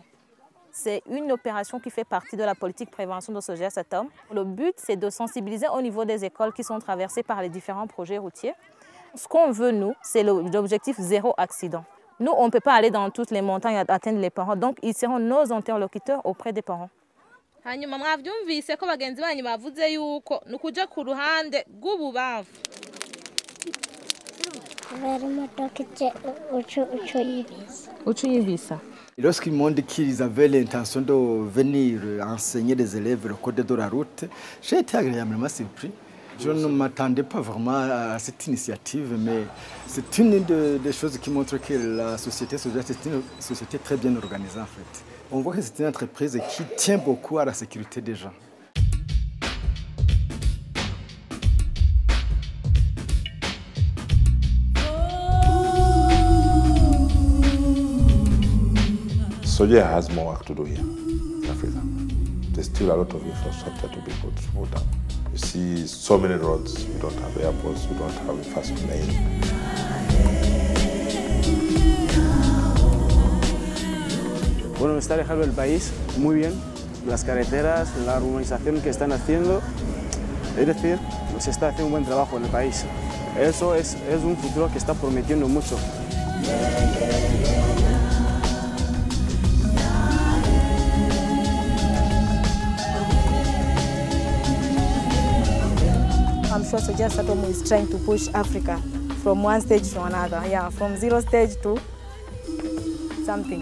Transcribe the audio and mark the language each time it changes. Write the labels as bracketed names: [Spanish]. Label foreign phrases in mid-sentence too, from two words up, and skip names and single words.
[French] C'est une opération qui fait partie de la politique prévention de Sogea Satom. Le but, c'est de sensibiliser au niveau des écoles qui sont traversées par les différents projets routiers. Ce qu'on veut, nous, c'est l'objectif zéro accident. Nous, on ne peut pas aller dans toutes les montagnes et atteindre les parents, donc ils seront nos interlocuteurs auprès des parents. [Rundi] Hanyuma mwavyumvise ko bagenzi banyu bavuze yuko nukuja ku ruhande rw'ububavu. [French] Lorsqu'ils m'ont dit qu'ils avaient l'intention de venir enseigner les élèves le code de la route, j'ai été agréablement surpris. Je ne m'attendais pas vraiment à cette initiative, mais c'est une des choses qui montre que la société Sogea, c'est une société très bien organisée en fait. On voit que c'est une entreprise qui tient beaucoup à la sécurité des gens. [English] Sogea has more work to do here in Africa. There's still a lot of infrastructure to be put down. You see so many roads, we don't have airports, we don't have a fast lane. [Spanish] Bueno, me está dejando el país muy bien. Las carreteras, la urbanización que están haciendo, es decir, se está haciendo un buen trabajo en el país. Eso es un futuro que está prometiendo mucho. [English] I'm sure Sogea Satom is trying to push Africa from one stage to another. Yeah, from zero stage to something.